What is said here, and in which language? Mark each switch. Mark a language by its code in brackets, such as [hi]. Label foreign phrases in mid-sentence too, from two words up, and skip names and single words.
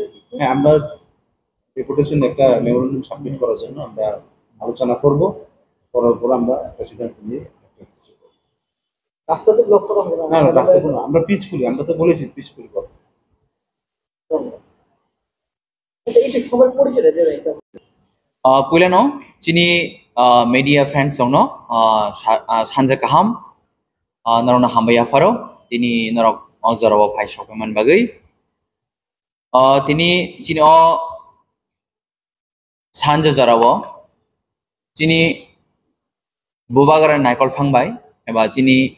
[bn] হ্যাঁ, আমরা ডেপুটেশন একটা [en] memorandum submit [bn] করার জন্য আমরা আলোচনা করব, করার পর আমরা প্রেসিডেন্ট নিয়ে রাস্তাতে ব্লক করা হবে না রাস্তা কোনো আমরা পিসফুলি, আমরা তো বলেছি পিসফুলি করবো। আচ্ছা, এটা সবার পরিচয় দিয়ে দেয় [trp] पुइलानो चिनी [en] media friends [trp] जोंनो सानजा kaham narona hambaya faro tini norok ojarawa phai sokman bagai tini chini o sanja jarawo chini bubagara naikol phangbai eba chini